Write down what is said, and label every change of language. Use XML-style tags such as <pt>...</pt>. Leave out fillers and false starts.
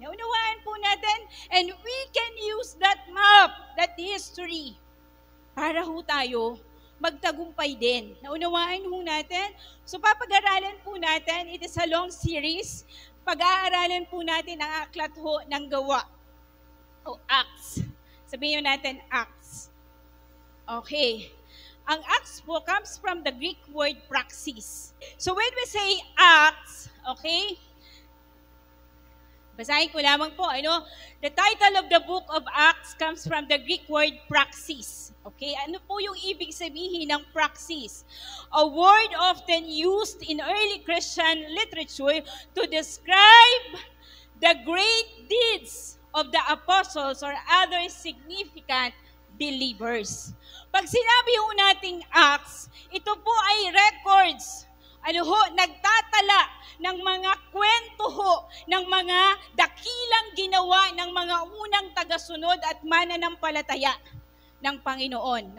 <tl>Naunawaan po natin,</tl> <en>and we can use that map, that history,</en> <tl>para ho tayo magtagumpay din. Naunawaan ho natin. So papag-aralan po natin,</tl> <en>it is a long series,</en> <tl>pag-aaralan po natin ang aklat ho ng gawa, o Acts. Sabihin natin Acts. Okay. Ang Acts po</tl> <en>comes from the Greek word praxis. So when we say Acts, okay,</en> <tl>basahin ko lamang po,</tl> <en>the title of the book of Acts comes from the Greek word praxis. Okay,</en> <tl>ano po yung ibig sabihin ng praxis?</tl> <en>A word often used in early Christian literature to describe the great deeds of the apostles or other significant believers.</en> <tl>Pag sinabi ho nating Acts, ito po ay records, nagtatala ng mga kwento ho, ng mga dakilang ginawa ng mga unang tagasunod at mananampalataya ng Panginoon.</tl>